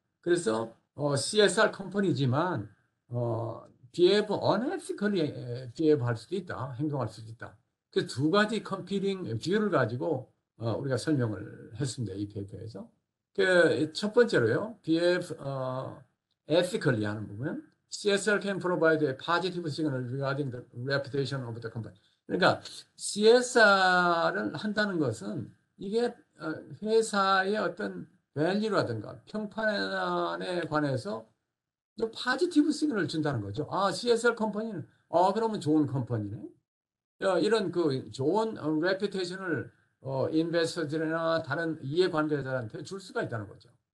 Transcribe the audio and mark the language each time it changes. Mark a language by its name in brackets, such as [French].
[Korean] 그래서 CSR 컴퍼니지만 [English] behave unethically behave [Korean] 할 수도 있다. 행동할 수도 있다. 그 두 가지 컴피팅 뷰를 가지고 우리가 설명을 했습니다. 이 페이퍼에서. 그 첫 번째로요. [English] BF ethically [Korean] 하는 부분. [English] CSR can provide a positive signal regarding the reputation of the company. [Korean] 그러니까 CSR을 한다는 것은 이게 회사의 어떤 밸류라든가 평판에 관해서 파지티브 시그널을 준다는 거죠. CSR 컴퍼니는 그러면 좋은 컴퍼니네. 이런 그 좋은 레퓨테이션을 인베스터들이나 다른 이해관계자들한테 줄 수가 있다는 거죠.